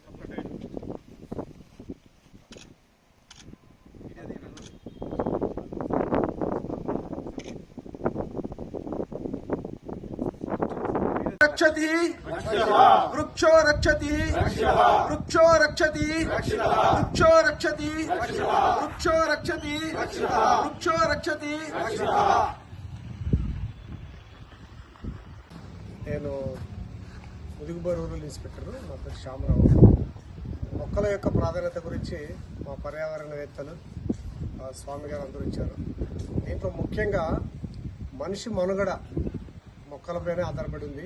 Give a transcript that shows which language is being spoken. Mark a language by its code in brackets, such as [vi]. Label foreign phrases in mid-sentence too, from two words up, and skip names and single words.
[sa] रक्षति वृक्षो रक्षति वृक्षो रक्षति वृक्षो रक्षति वृक्षो रक्षति वृक्षो रक्षति [te] నేను ముదిగుబ రూరల్ ఇన్స్పెక్టర్ నా పేరు శ్యామరావు. మొక్కల యొక్క ప్రాధాన్యత గురించి మా పర్యావరణవేత్తలు స్వామి గారు అందరూ ఇచ్చారు. దీంట్లో ముఖ్యంగా మనిషి మనుగడ మొక్కలపైనే ఆధారపడి ఉంది.